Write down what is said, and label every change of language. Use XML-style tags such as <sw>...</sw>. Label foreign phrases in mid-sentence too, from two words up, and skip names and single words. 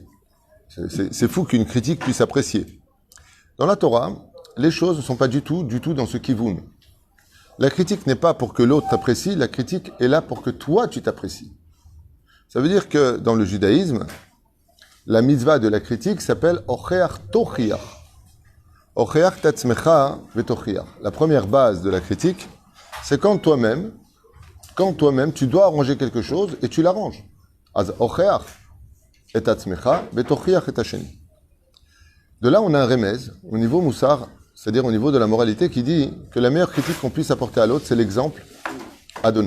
<fr>C'est fou qu'une critique puisse apprécier. Dans la Torah, les choses ne sont pas du tout dans ce kivoun. La critique n'est pas pour que l'autre t'apprécie, la critique est là pour que toi tu t'apprécies. Ça veut dire que dans le judaïsme, la mitzvah de la critique s'appelle</fr> <he>Ocheach Tochiach. Ocheach tatzmecha vetochiach.</he> <fr>La première base de la critique, c'est quand toi-même, tu dois arranger quelque chose et tu l'arranges.</fr> <he>Az Ocheach et tatzmecha vetochiach et hasheni.</he> <fr>De là, on a un remez au niveau moussar, c'est-à-dire au niveau de la moralité, qui dit que la meilleure critique qu'on puisse apporter à l'autre, c'est l'exemple à donner.</fr>